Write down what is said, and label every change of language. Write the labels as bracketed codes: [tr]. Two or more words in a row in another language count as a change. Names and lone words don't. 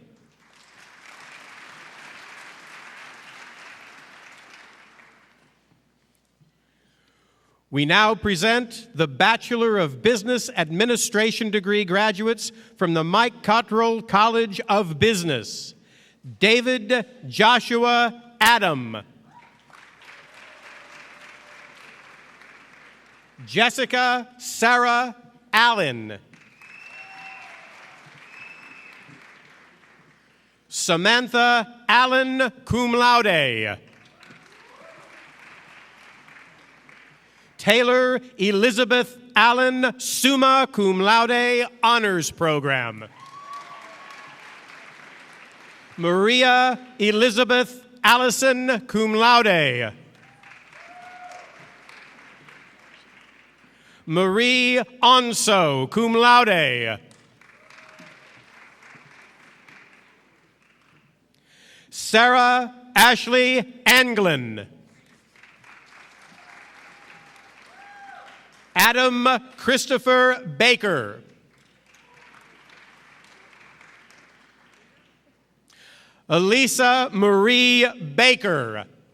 [en] We now present the Bachelor of Business Administration degree graduates from the Mike Cottrell College of Business, David Joshua Adam. Jessica Sarah Allen. Samantha Allen, [la] cum laude. [en] Taylor Elizabeth Allen, [la] summa cum laude, [en] honors program. Maria Elizabeth Allison, [la] cum laude. [en] Marie Onso, [la] cum laude. [en] Sarah Ashley Anglin. Adam Christopher Baker. Elisa Marie Baker.